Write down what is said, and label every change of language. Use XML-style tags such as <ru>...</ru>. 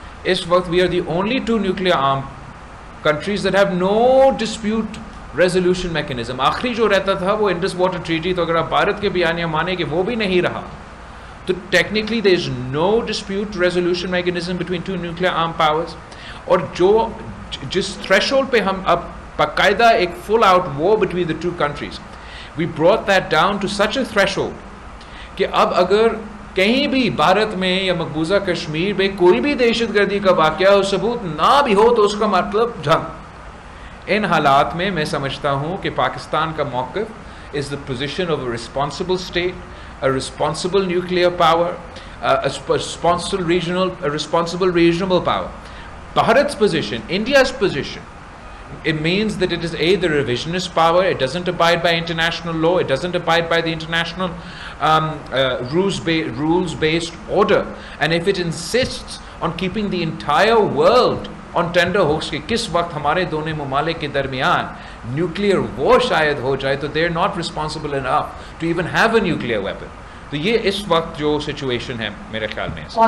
<ur>اس وقت</ur> <en>We are the only two nuclear arm countries that have no dispute resolution mechanism.</en> <ur>آخری جو رہتا تھا وہ انڈس واٹر ٹریٹی، تو اگر آپ بھارت کے بیانیہ مانیں کہ وہ بھی نہیں رہا، تو ٹیکنیکلی</ur> <en>There is no dispute resolution mechanism between two nuclear arm powers.</en> <ur>اور جس تھریش ہولڈ پہ ہم اب باقاعدہ ایک</ur> <en>full out war between the two countries, we brought that down to such a threshold</en> <ur>کہ اب اگر کہیں بھی بھارت میں یا مقبوضہ کشمیر میں کوئی بھی دہشت گردی کا واقعہ ہو، ثبوت نہ بھی ہو، تو اس کا مطلب جنگ. ان حالات میں میں سمجھتا ہوں کہ پاکستان کا موقف</ur> <en>Is the position of a responsible state, a responsible nuclear power, a responsible regional power. Bharat's position, India's position, it means that it is a the revisionist power. It doesn't abide by international law. It doesn't abide by the international rules-based order. And if it insists on keeping the entire world on tender hooks</en> <ur>کہ کس وقت ہمارے دونوں ممالک کے درمیان nuclear وار شاید ہو جائے،</ur> <en>تو they are not responsible enough to even have a nuclear weapon.</en> <ur>تو یہ اس وقت جو سچویشن ہے میرے خیال میں</ur>